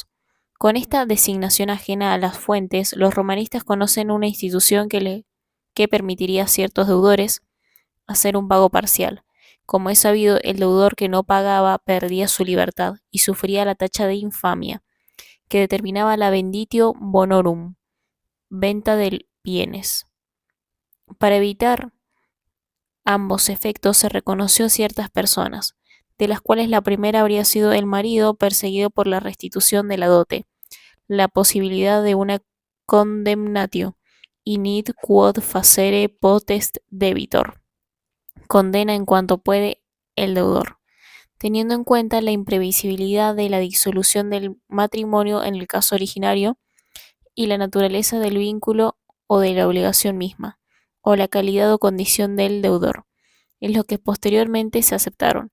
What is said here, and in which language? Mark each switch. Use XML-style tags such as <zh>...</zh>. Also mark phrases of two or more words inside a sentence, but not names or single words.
<es>Con esta designación ajena a las fuentes, los romanistas conocen una institución que que permitiría a ciertos deudores hacer un pago parcial. Como es sabido, el deudor que no pagaba perdía su libertad y sufría la tacha de infamia, que determinaba la</es> <la>venditio bonorum,</la> <es>venta de bienes. Para evitar ambos efectos se reconoció a ciertas personas, de las cuales la primera habría sido el marido perseguido por la restitución de la dote, la posibilidad de una</es> <la>condemnatio, init quod facere potest debitor,</la> <es>condena en cuanto puede el deudor, teniendo en cuenta la imprevisibilidad de la disolución del matrimonio en el caso originario y la naturaleza del vínculo o de la obligación misma, o la calidad o condición del deudor, en lo que posteriormente se aceptaron.</es>